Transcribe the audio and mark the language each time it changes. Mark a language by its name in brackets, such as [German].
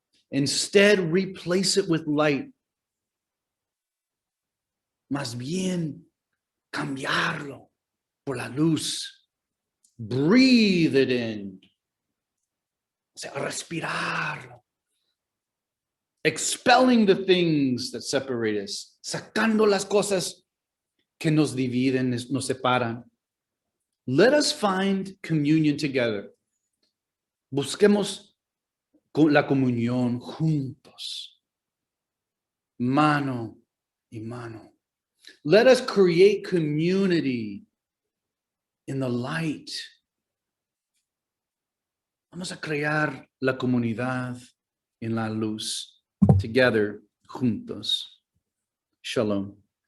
[English] Instead, replace it with light. [Spanish] Más bien, cambiarlo por la luz. [English] Breathe it in. [Spanish] O sea, respirarlo. [English] Expelling the things that separate us. [Spanish] Sacando las cosas que nos dividen, nos separan. [English] Let us find communion together. [Spanish] Busquemos la comunión juntos. Mano y mano. [English] Let us create community in the light. [Spanish] Vamos a crear la comunidad en la luz. [English] Together, [Spanish] juntos. Shalom.